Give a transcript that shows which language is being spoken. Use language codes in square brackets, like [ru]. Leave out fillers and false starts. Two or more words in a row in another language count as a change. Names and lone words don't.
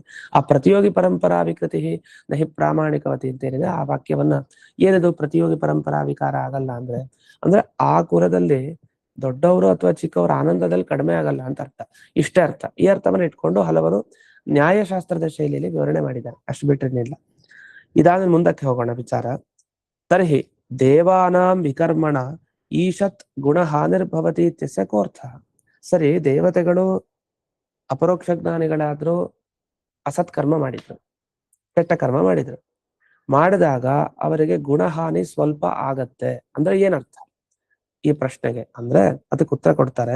[kn] ಆ [sa] ಪ್ರತಿಯೋಗಿ ಪರಂಪರಾ ವಿಕೃತಿ ನಹಿ ಪ್ರಾಮಾಣಿಕವತಿ [kn] ಅಂತ ಏನಿದೆ ಆ ವಾಕ್ಯವನ್ನ, ಏನಿದು ಪ್ರತಿಯೋಗಿ ಪರಂಪರಾ ವಿಕಾರ ಆಗಲ್ಲ ಅಂದ್ರೆ ಆ ಕುಲದಲ್ಲಿ ದೊಡ್ಡವರು ಅಥವಾ ಚಿಕ್ಕವರ ಆನಂದದಲ್ಲಿ ಕಡಿಮೆ ಆಗಲ್ಲ ಅಂತ ಅರ್ಥ. ಇಷ್ಟೇ ಅರ್ಥ. ಈ ಅರ್ಥವನ್ನು ಇಟ್ಕೊಂಡು ಹಲವರು ನ್ಯಾಯಶಾಸ್ತ್ರದ ಶೈಲಿಯಲ್ಲಿ ವಿವರಣೆ ಮಾಡಿದ್ದಾರೆ, ಅಷ್ಟು ಬಿಟ್ಟಿರ್ಲಿಲ್ಲ. ಇದಾದ ಮುಂದಕ್ಕೆ ಹೋಗೋಣ ವಿಚಾರ. [sa] ತರ್ಹಿ ದೇವಾನಾಂ ವಿಕರ್ಮಣ ಈಶತ್ ಗುಣ ಹಾನಿರ್ಭವತಿ ಇತ್ಯಸ್ಯ ಕೋರ್ಥ. [kn] ಸರಿ, ದೇವತೆಗಳು ಅಪರೋಕ್ಷ ಜ್ಞಾನಿಗಳಾದ್ರೂ ಅಸತ್ಕರ್ಮ ಮಾಡಿದ್ರು, ಕೆಟ್ಟ ಕರ್ಮ ಮಾಡಿದ್ರು. ಮಾಡಿದಾಗ ಅವರಿಗೆ ಗುಣಹಾನಿ ಸ್ವಲ್ಪ ಆಗತ್ತೆ ಅಂದ್ರೆ ಏನರ್ಥ ಈ ಪ್ರಶ್ನೆಗೆ ಅಂದ್ರೆ ಅದಕ್ಕೆ ಉತ್ತರ ಕೊಡ್ತಾರೆ.